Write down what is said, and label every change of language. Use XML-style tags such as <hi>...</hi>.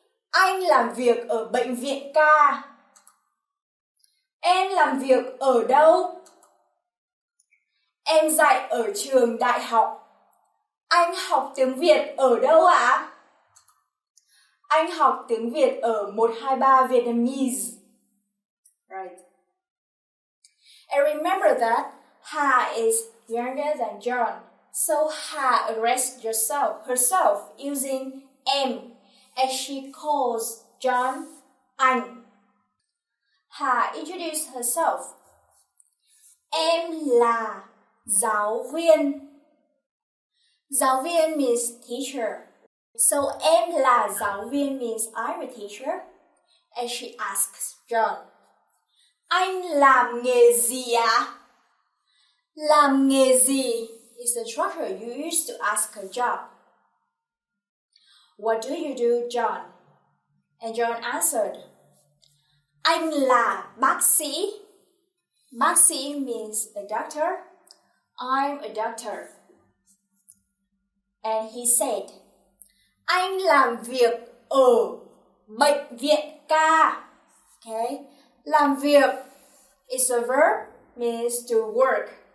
<vi>Anh làm việc ở bệnh viện ca. Em làm việc ở đâu? Em dạy ở trường đại học. Anh học tiếng Việt ở đâu ạ? Anh học tiếng Việt ở 123 Vietnamese.</vi> <en>Right. And remember that Hà is younger than John. So Hà addressed herself using em as she calls John anh. Hà introduced herself.</en> <vi>Em là giáo viên.</vi> <en>Giáo viên means teacher. So</en> <vi>em là giáo viên</vi> <en>means I'm a teacher. And she asks John,</en> <vi>anh làm nghề gì ạ?</vi> <en>Làm nghề gì is the structure you use to ask a job. What do you do, John? And John answered,</en> <vi>anh là bác sĩ.</vi> <en>Bác sĩ means a doctor. I'm a doctor. And he said,</en> <vi>anh làm việc ở bệnh viện ca.</vi> <en>Okay? Làm việc is a verb, means to work.</en>